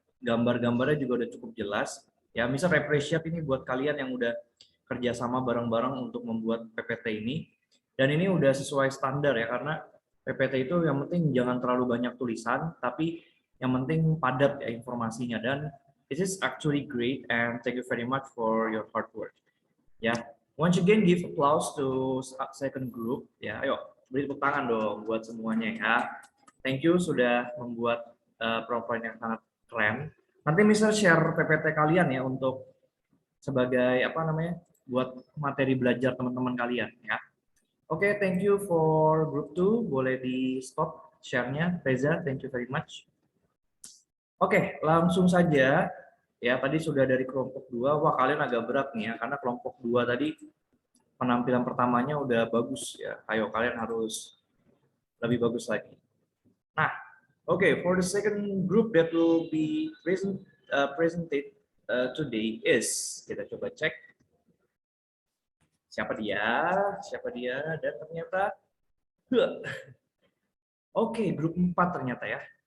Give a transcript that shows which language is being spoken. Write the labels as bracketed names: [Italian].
[Indonesian] Gambar-gambarnya juga udah cukup jelas. Ya, Mister [English] appreciate [Indonesian] ini buat kalian yang udah kerjasama bareng-bareng untuk membuat PPT ini. Dan ini udah sesuai standar ya, karena PPT itu yang penting jangan terlalu banyak tulisan, tapi yang penting padat ya informasinya. Dan [English] this is actually great and thank you very much for your hard work. [Indonesian] Ya, [English] once again give applause to second group. [Indonesian] Ya, ayo beri tepuk tangan dong buat semuanya ya. [English] Thank you [Indonesian] sudah membuat PowerPoint yang sangat keren. Nanti Mister share PPT kalian ya untuk sebagai apa namanya buat materi belajar teman-teman kalian ya. Oke, [English] thank you for group 2. [Indonesian] Boleh di stop share-nya, [English] Reza. Thank you very much. [Indonesian] Oke, langsung saja. Ya, tadi sudah dari kelompok 2. Wah, kalian agak berat nih ya, karena kelompok 2 tadi penampilan pertamanya udah bagus ya. Ayo, kalian harus lebih bagus lagi. Nah, oke, [English] for the second group that will be presented today is, [Indonesian] kita coba cek. Siapa dia, dan ternyata, oke, grup 4 ternyata ya.